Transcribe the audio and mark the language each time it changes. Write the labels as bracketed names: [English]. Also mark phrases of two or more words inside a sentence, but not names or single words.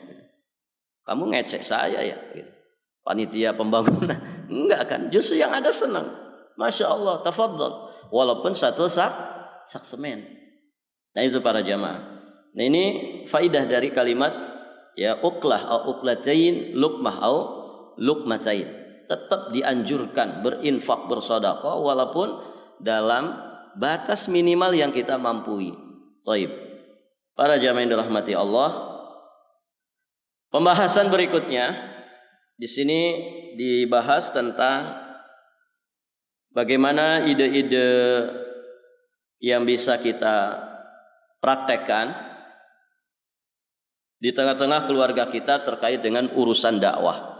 [Indonesian] Kamu ngecek saya ya, panitia pembangunan. Enggak kan? Justru yang ada senang. [Arabic] ما شاء الله، تفضل. [Indonesian] Walaupun 1 sak sak semen. Nah itu para jamaah. Nah ini faidah dari kalimat ya [Arabic] أكلة أو أكلتين، لقمة أو لقمتين. [Indonesian] Tetap dianjurkan berinfak, bersedekah walaupun dalam batas minimal yang kita mampu. Taib. Para jamaah yang dirahmati Allah, pembahasan berikutnya di sini dibahas tentang bagaimana ide-ide yang bisa kita praktekkan di tengah-tengah keluarga kita terkait dengan urusan dakwah.